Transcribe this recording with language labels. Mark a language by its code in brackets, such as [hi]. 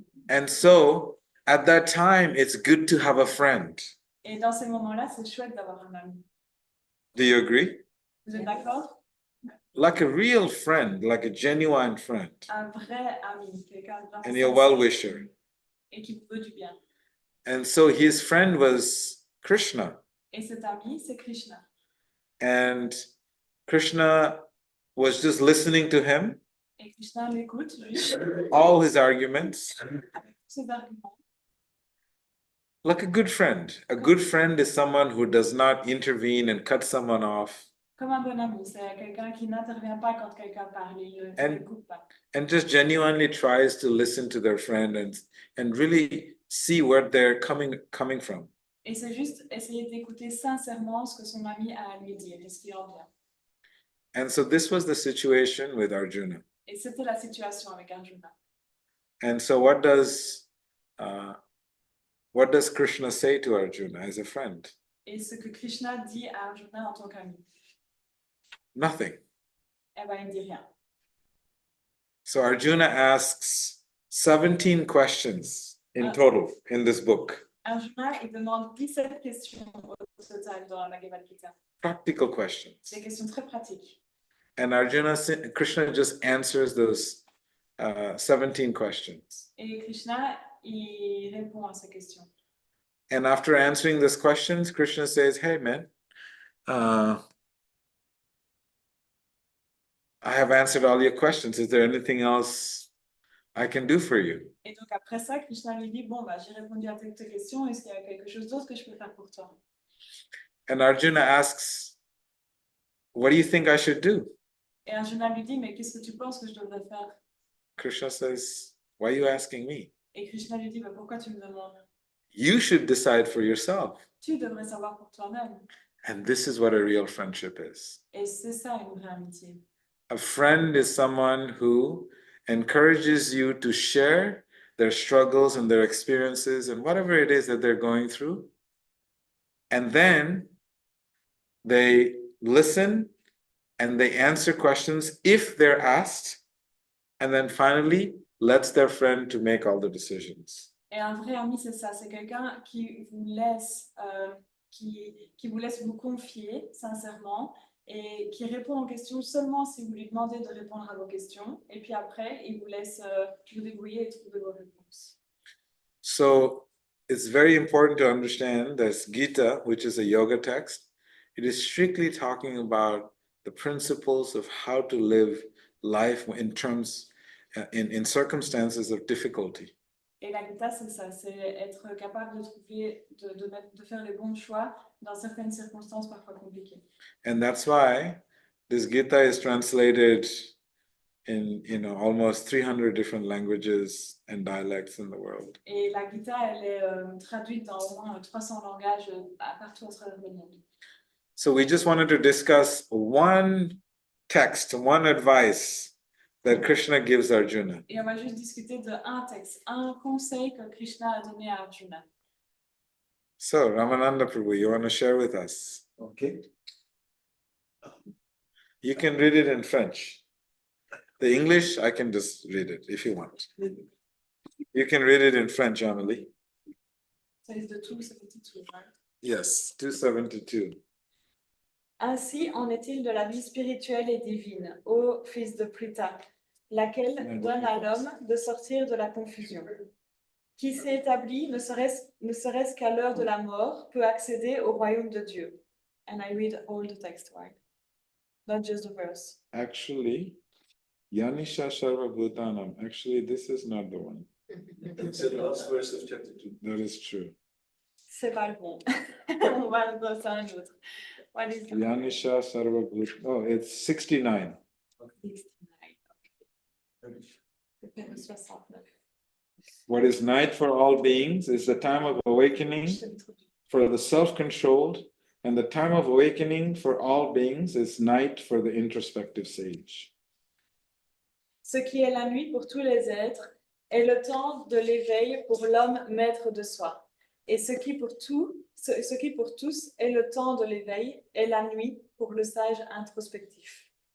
[en] And so at that time, it's good to have a friend. [fr] Et dans ces moments-là, c'est chouette d'avoir un ami. [en] Do you agree? [fr] Vous êtes d'accord? [en] Like a real friend, like a genuine friend, [fr] Un vrai ami, quelqu'un de [en] and [fr] vraiment [en] your [fr] sincère [en] well-wisher. [fr] et qui vous veut du bien. [en] And so his friend was Krishna. [fr] Et cet ami, c'est Krishna. [en] And Krishna was just listening to him, [fr] Et Krishna l'écoute, juste, [en] all his arguments, [fr] ses arguments. [en] like a good friend. A good friend is someone who does not intervene and cut someone off [fr] Comme un bon ami, c'est quelqu'un qui n'intervient pas quand quelqu'un parle, il ne [en] And- [fr] l'écoute pas. [en] and just genuinely tries to listen to their friend and really see where they're coming from. [fr] Et c'est juste essayer d'écouter sincèrement ce que son ami a à lui dire et ce qui en vient. [en] And so this was the situation with Arjuna. [fr] Et c'était la situation avec Arjuna. [en] And so what does Krishna say to Arjuna as a friend? [fr] Et ce que Krishna dit à Arjuna en tant qu'ami, [en] Nothing. [fr] eh ben, il ne dit rien. [en] So Arjuna asks 17 questions in total in this book. [fr] Arjuna, il demande 17 questions au total dans la Bhagavad Gita. [en] Practical questions. [fr] Des questions très pratiques. [en] And Krishna just answers those 17 questions. [fr] Et Krishna, il répond à ces questions. [en] And after answering those questions, Krishna says, hey man, I have answered all your questions. Is there anything else I can do for you? [fr] Et donc après ça, Krishna lui dit, bon, bah, j'ai répondu à toutes tes questions, est-ce qu'il y a quelque chose d'autre que je peux faire pour toi? [en] And Arjuna asks, what do you think I should do? [fr] Et Arjuna lui dit, mais qu'est-ce que tu penses que je devrais faire? [en] Krishna says, why are you asking me? [fr] Et Krishna lui dit, bah, pourquoi tu me demandes? [en] You should decide for yourself. [fr] Tu devrais savoir pour toi-même. [en] And this is what a real friendship is. [fr] Et c'est ça une vraie amitié. [en] A friend is someone who encourages you to share their struggles and their experiences and whatever it is that they're going through. And then they listen and they answer questions if they're asked. And then finally lets their friend to make all the decisions. [fr] Et un vrai ami, c'est ça, c'est quelqu'un qui vous laisse, qui vous laisse vous confier sincèrement et qui répond aux questions seulement si vous lui demandez de répondre à vos questions. Et puis après, il vous laisse vous débrouiller et trouver vos réponses. [en] So it's very important to understand that Gita, which is a yoga text, it is strictly talking about the principles of how to live life in terms, in circumstances of difficulty. [fr] Et la Gita, c'est ça, c'est être capable de trouver, de faire les bons choix dans certaines circonstances parfois compliquées. [en] And that's why this Gita is translated in almost 300 different languages and dialects in the world. [fr] Et la Gita, elle est traduite dans au moins 300 langages partout à travers le monde. [en] So we just wanted to discuss one text, one advice that Krishna gives Arjuna. [fr] Et on va juste discuter de un texte, un conseil que Krishna a donné à Arjuna. [en] So Ramananda Prabhu, you want to share with us? Okay. You can read it in French. The English, I can just read it if you want. You can read it in French, Amelie. [fr] Ça [en] is the 272, right? Yes, 272. [fr] Ainsi en est-il de la vie spirituelle et divine, ô fils de Pritha, laquelle donne à l'homme de sortir de la confusion. Qui s'est établi, ne serait-ce qu'à l'heure de la mort, peut accéder au royaume de Dieu. [en] And I read all the text, right? Not just the verse. Actually, Yanisha Sarva Bhutanam. Actually, this is not the one. It's the last verse of chapter 2. That is true. [fr] C'est pas le bon. On va le passer à un autre. [en] What is it? Yanisha Sarva Bhutanam. Oh, it's 69. 69. Okay. 69. What is night for all beings is the time of awakening for the self-controlled, and the time of awakening for all beings is night for the introspective sage. [fr] Ce qui est la nuit pour tous les êtres est le temps de l'éveil pour l'homme maître de soi. Et ce qui pour tous est le temps de l'éveil est la nuit pour le sage introspectif.